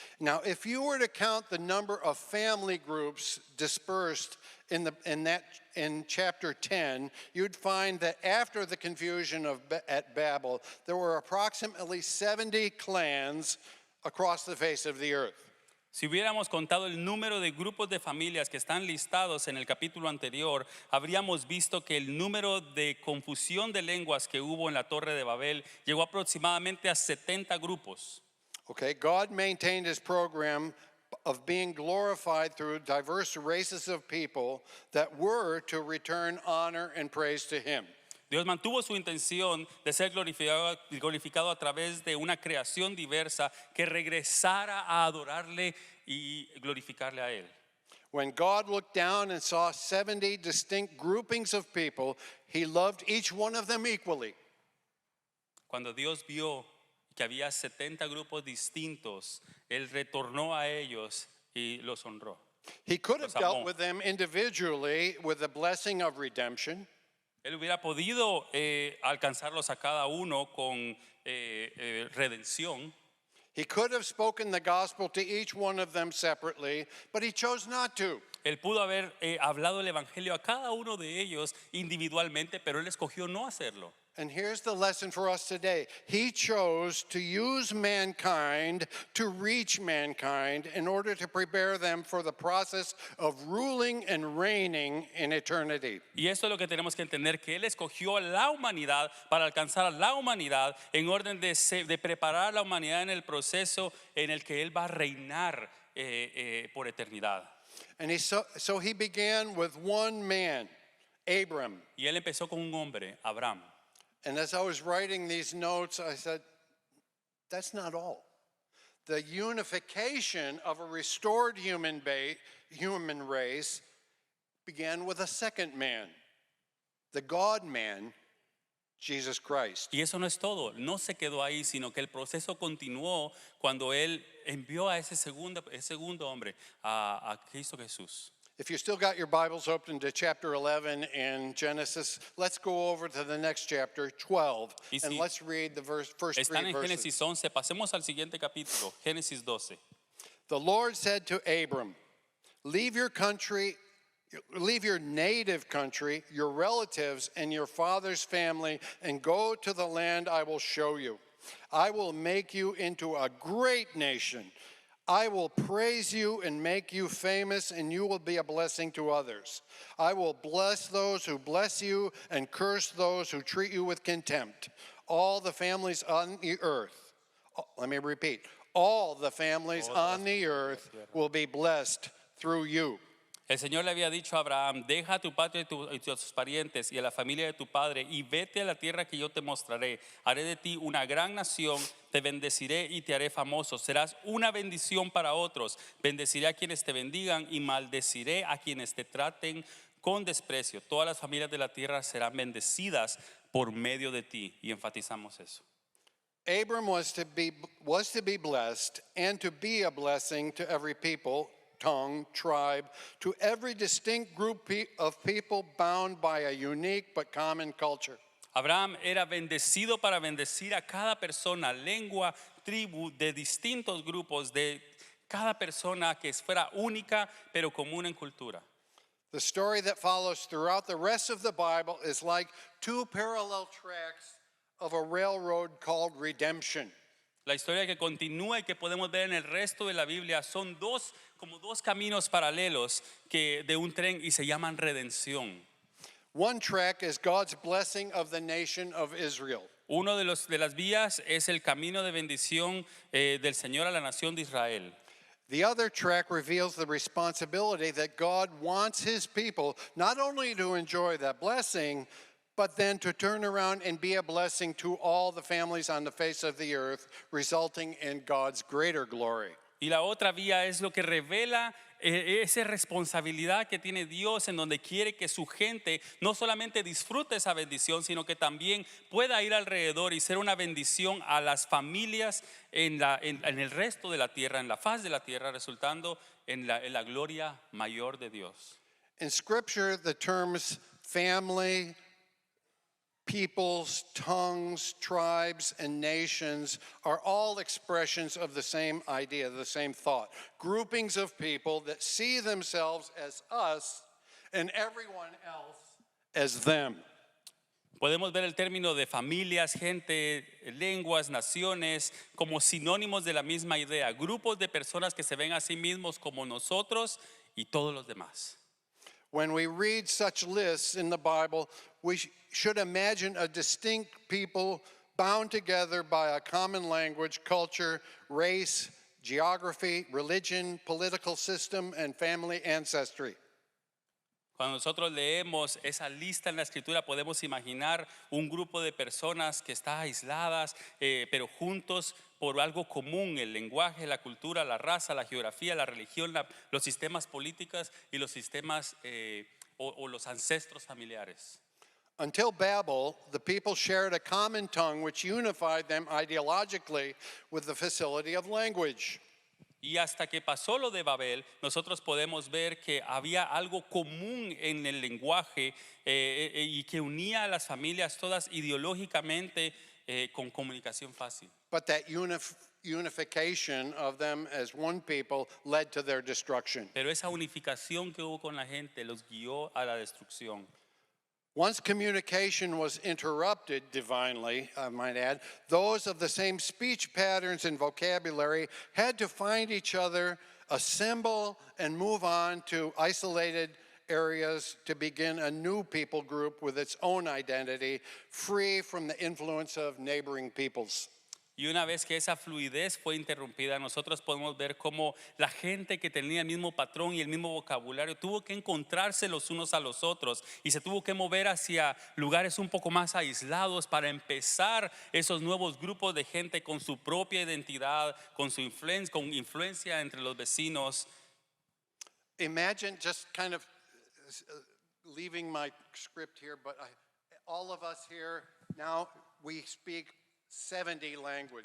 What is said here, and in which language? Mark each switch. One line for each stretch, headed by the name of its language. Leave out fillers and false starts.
English: Now, if you were to count the number of family groups dispersed in chapter 10, you'd find that after the confusion at Babel, there were approximately 70 clans across the face of the earth.
Spanish: Si hubiéramos contado el número de grupos de familias que están listados en el capítulo anterior, habríamos visto que el número de confusión de lenguas que hubo en la Torre de Babel llegó aproximadamente a 70 grupos.
English: Okay, God maintained his program of being glorified through diverse races of people that were to return honor and praise to him.
Spanish: Dios mantuvo su intención de ser glorificado a través de una creación diversa que regresara a adorarle y glorificarle a Él.
English: When God looked down and saw 70 distinct groupings of people, he loved each one of them equally.
Spanish: Cuando Dios vio que había 70 grupos distintos, Él retornó a ellos y los honró.
English: He could have
Spanish: Los amó.
English: dealt with them individually with the blessing of redemption.
Spanish: Él hubiera podido alcanzarlos a cada uno con redención.
English: He could have spoken the gospel to each one of them separately, but he chose not to.
Spanish: Él pudo haber hablado el evangelio a cada uno de ellos individualmente, pero él escogió no hacerlo.
English: And here's the lesson for us today. He chose to use mankind to reach mankind in order to prepare them for the process of ruling and reigning in eternity.
Spanish: Y esto es lo que tenemos que entender, que él escogió a la humanidad para alcanzar a la humanidad en orden de preparar a la humanidad en el proceso en el que él va a reinar por eternidad.
English: And so he began with one man, Abram.
Spanish: Y él empezó con un hombre, Abraham.
English: And as I was writing these notes, I said, that's not all. The unification of a restored human race began with a second man, the God man, Jesus Christ.
Spanish: Y eso no es todo, no se quedó ahí, sino que el proceso continuó cuando Él envió a ese segundo hombre, a Cristo Jesús.
English: If you still got your Bibles open to chapter 11 in Genesis, let's go over to the next chapter, 12,
Spanish: Y
English: and
Spanish: si
English: let's read the first
Spanish: Están
English: three
Spanish: en
English: verses.
Spanish: Génesis 11, pasemos al siguiente capítulo, Génesis 12.
English: The Lord said to Abram, leave your country, leave your native country, your relatives, and your father's family, and go to the land I will show you. I will make you into a great nation. I will praise you and make you famous, and you will be a blessing to others. I will bless those who bless you and curse those who treat you with contempt. All the families on the earth, let me repeat, all the families on the earth will be blessed through you.
Spanish: El Señor le había dicho a Abraham, deja a tu patria y tus parientes y a la familia de tu padre y vete a la tierra que yo te mostraré. Haré de ti una gran nación, te bendeciré y te haré famoso. Serás una bendición para otros. Bendeciré a quienes te bendigan y maldeciré a quienes te traten con desprecio. Todas las familias de la tierra serán bendecidas por medio de ti. Y enfatizamos eso.
English: Abram was to be blessed and to be a blessing to every people, tongue, tribe, to every distinct group of people bound by a unique but common culture.
Spanish: Abraham era bendecido para bendecir a cada persona, lengua, tribu, de distintos grupos, de cada persona que fuera única pero común en cultura.
English: The story that follows throughout the rest of the Bible is like two parallel tracks of a railroad called redemption.
Spanish: La historia que continúa y que podemos ver en el resto de la Biblia son como dos caminos paralelos de un tren y se llaman redención.
English: One track is God's blessing of the nation of Israel.
Spanish: Uno de las vías es el camino de bendición del Señor a la nación de Israel.
English: The other track reveals the responsibility that God wants his people not only to enjoy that blessing, but then to turn around and be a blessing to all the families on the face of the earth, resulting in God's greater glory.
Spanish: Y la otra vía es lo que revela esa responsabilidad que tiene Dios en donde quiere que su gente no solamente disfrute esa bendición, sino que también pueda ir alrededor y ser una bendición a las familias en el resto de la tierra, en la faz de la tierra, resultando en la gloria mayor de Dios.
English: In Scripture, the terms family, peoples, tongues, tribes, and nations are all expressions of the same idea, the same thought. Groupings of people that see themselves as us and everyone else as them.
Spanish: Podemos ver el término de familias, gente, lenguas, naciones como sinónimos de la misma idea, grupos de personas que se ven a sí mismos como nosotros y todos los demás.
English: When we read such lists in the Bible, we should imagine a distinct people bound together by a common language, culture, race, geography, religion, political system, and family ancestry.
Spanish: Cuando nosotros leemos esa lista en la escritura podemos imaginar un grupo de personas que están aisladas pero juntos por algo común, el lenguaje, la cultura, la raza, la geografía, la religión, los sistemas políticos y los sistemas o los ancestros familiares.
English: Until Babel, the people shared a common tongue which unified them ideologically with the facility of language.
Spanish: Y hasta que pasó lo de Babel, nosotros podemos ver que había algo común en el lenguaje y que unía a las familias todas ideológicamente con comunicación fácil.
English: But that unification of them as one people led to their destruction.
Spanish: Pero esa unificación que hubo con la gente los guió a la destrucción.
English: Once communication was interrupted divinely, I might add, those of the same speech patterns and vocabulary had to find each other, assemble, and move on to isolated areas to begin a new people group with its own identity, free from the influence of neighboring peoples.
Spanish: Y una vez que esa fluidez fue interrumpida, nosotros podemos ver cómo la gente que tenía el mismo patrón y el mismo vocabulario tuvo que encontrarse los unos a los otros y se tuvo que mover hacia lugares un poco más aislados para empezar esos nuevos grupos de gente con su propia identidad, con influencia entre los vecinos.
English: Imagine just kind of leaving my script here, but all of us here now, we speak 70 languages.